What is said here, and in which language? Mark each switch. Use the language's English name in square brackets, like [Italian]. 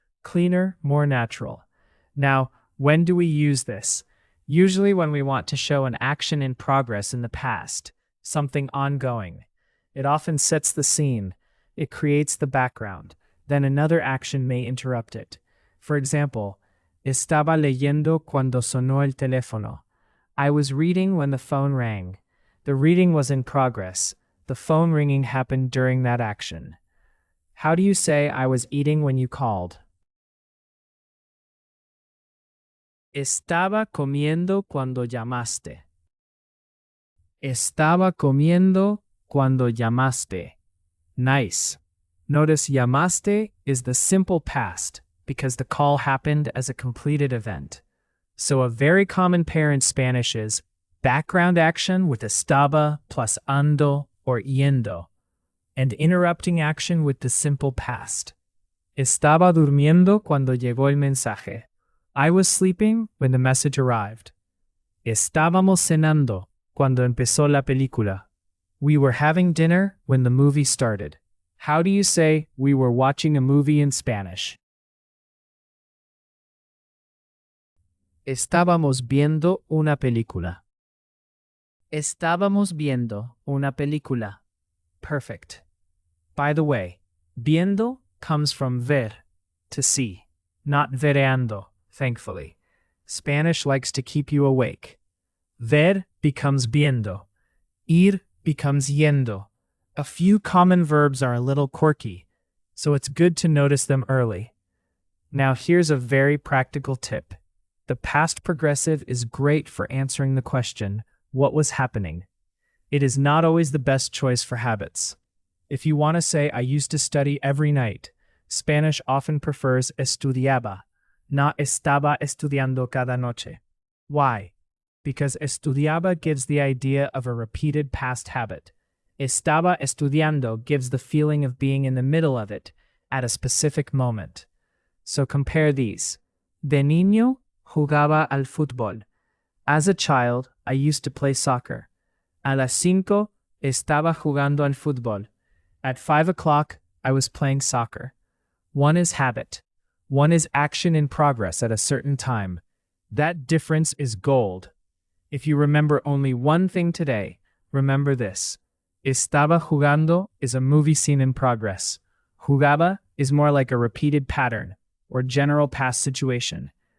[English] Cleaner, more natural. Now, when do we use this? Usually when we want to show an action in progress in the past, something ongoing. It often sets the scene. It creates the background. Then another action may interrupt it. For example, estaba leyendo cuando sonó el teléfono. I was reading when the phone rang. The reading was in progress. The phone ringing happened during that action. How do you say I was eating when you called? [Spanish] Estaba comiendo cuando llamaste. Estaba comiendo cuando llamaste. [English] Nice. Notice llamaste is the simple past because the call happened as a completed event. So a very common pair in Spanish is background action with estaba plus ando or yendo, and interrupting action with the simple past. [Spanish] Estaba durmiendo cuando llegó el mensaje. [English] I was sleeping when the message arrived. [Spanish] Estábamos cenando cuando empezó la película. [English] We were having dinner when the movie started. How do you say we were watching a movie in Spanish? [Spanish] Estábamos viendo una película. Estábamos viendo una película. [English] Perfect. By the way, viendo comes from ver, to see, not vereando, thankfully. Spanish likes to keep you awake. Ver becomes viendo. Ir becomes yendo. A few common verbs are a little quirky, so it's good to notice them early. Now here's a very practical tip. The past progressive is great for answering the question, what was happening? It is not always the best choice for habits. If you want to say, I used to study every night, Spanish often prefers estudiaba, not estaba estudiando cada noche. Why? Because estudiaba gives the idea of a repeated past habit. Estaba estudiando gives the feeling of being in the middle of it, at a specific moment. So compare these. [Spanish] De niño, jugaba al fútbol. [English] As a child, I used to play soccer. [Spanish] A las 5, estaba jugando al fútbol. [English] At 5 o'clock, I was playing soccer. One is habit. One is action in progress at a certain time. That difference is gold. If you remember only one thing today, remember this. Estaba jugando is a movie scene in progress. Jugaba is more like a repeated pattern or general past situation.